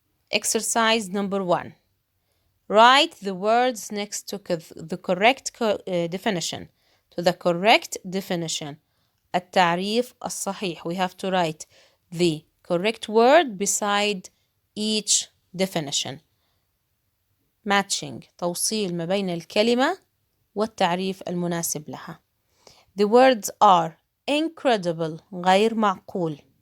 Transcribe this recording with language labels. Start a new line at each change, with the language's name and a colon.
English: Exercise number 1. Write the words next to the correct definition. To the correct definition.
Arabic: التعريف الصحيح.
English: We have to write the correct word beside each definition. Matching.
Arabic: توصيل ما بين الكلمة والتعريف المناسب لها.
English: The words are incredible
Arabic: غير معقول.